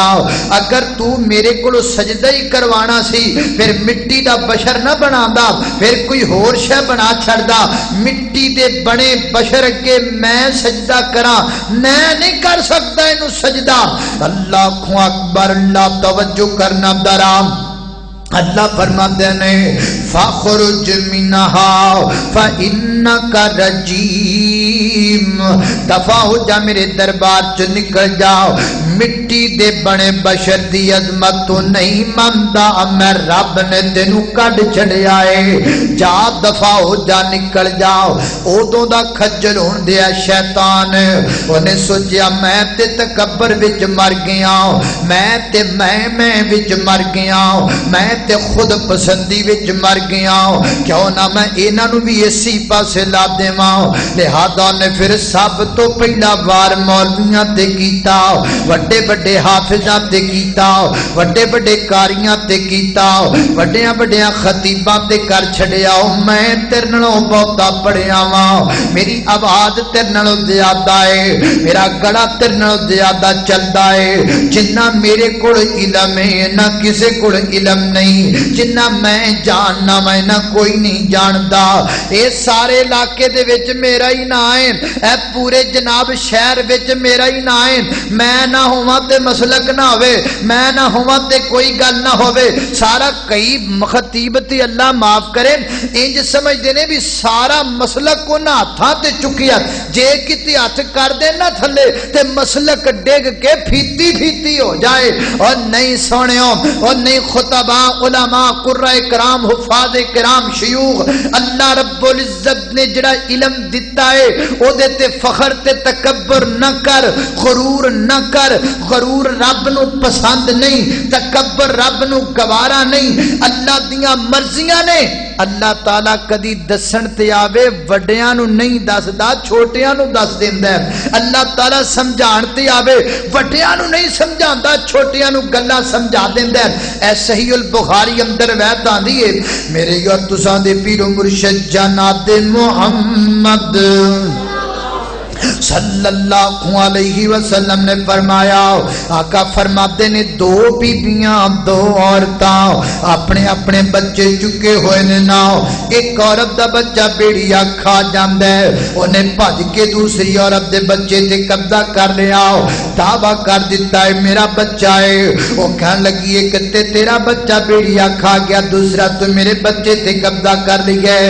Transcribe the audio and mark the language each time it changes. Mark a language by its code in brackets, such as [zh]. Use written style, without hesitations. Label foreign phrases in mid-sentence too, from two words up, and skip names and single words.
[pa] اگر تو میرے کولوں سجدہ ہی کروانا سی پھر مٹی دا بشر نہ بنادا، پھر کوئی ہور شے بنا چھڑدا۔ مٹی دے بنے بشر کے میں سجدہ کراں، میں نہیں کر سکتا اینوں سجدہ۔ [ar] اللہ اکبر، [pa] اللہ توجہ کرنا درام۔ اللہ فرماتے ہیں [ar] فَخْرُجْ مِنْهَا فَإِنَّكَ رَجِيمٌ، [pa] دفع ہو جا میرے دربار چ نکل جاؤ۔ مٹی دے بنے بشر دی عظمت تو نہیں ماندا، میں رب نے تینوں کڈ چھڑیا ہے، جا دفع ہو جا نکل جاؤ۔ اودوں دا کھجل ہون دیا شیطان، اونے سوچیا میں تے تکبر وچ مر گیا، میں تے میں وچ مر گیا، میں تے خود پسندی وچ مر گیا، کیوں نہ میں انہاں نوں بھی اسی پاسے لا دیواں۔ لہذا نے پھر سب تو پہلا وار مولویاں تے کیتا، وڈے بڑے حافظاں تے کیتا، وڈے بڑے قاریاں تے کیتا، وڈیاں وڈیاں خطیباں تے کر چھڈیا۔ میں تیرے نالوں بہتا پڑھیا واں، میری آواز تیرے نالوں زیادہ ہے، میرا گلا تیرے نالوں زیادہ چلدا ہے۔ جنہ میرے کول علم ہے نہ کسے کول علم نہیں، جنہ میں جاننا میں نہ کوئی نہیں جاندا۔ اے سارے علاقے دے وچ میرا ہی نا ہے، اے پورے جناب شہر وچ میرا ہی نا ہے۔ میں نہ ہواں تے مسلک نہ ہوے، میں نہ ہواں تے کوئی گل نہ ہوے۔ سارا کئی خطیب تے اللہ معاف کرے انج سمجھدے نے بھی سارا مسلک انہاں ہتھاں تے چکیا، جے کتے ہتھ کر دے نہ تھلے تے مسلک ڈگ کے پھیتی پھیتی ہو جائے۔ اور نہیں سونیو، اور نہیں خطباء، علماء، قرائے کرام، حفاظ کرام، شیوخ، [ar] اللہ رب العزت [pa] نے جڑا علم دیتا ہے او دے تے فخر تے تکبر نہ کر، غرور نہ کر۔ غرور رب نو پسند نہیں، تکبر رب نو گوارا نہیں، اللہ دیاں مرضیاں نے اللہ تعالیٰ کدی دسن تے آوے وڈیاں نو نہیں دسدا، چھوٹیاں نو دس دیندا ہے۔ اللہ تعالیٰ سمجھان تے آوے وڈیاں نو نہیں سمجھاندا، چھوٹیاں نو گلاں سمجھا دیندا ہے۔ اے صحیح البخاری اندر روایت آندی ہے، میرے اور تساں دے پیر و مرشد جناب محمد [ar] صلی اللہ علیہ وسلم [pa] نے فرمایا، آقا فرماتے نے دو بیبیاں دو عورتاں اپنے اپنے بچے چکے ہوئے نے نا، ایک عورت دا بچہ بیڑیا کھا جاندا ہے، انہیں بھج کے دوسری عورت دے بچے تے قبضہ کر لیا، دعویٰ کر دیتا ہے میرا بچہ ہے، وہ کہنے لگی ہے کہ تیرا بچہ بیڑیا کھا گیا، دوسرا تو میرے بچے تے قبضہ کر لیا ہے۔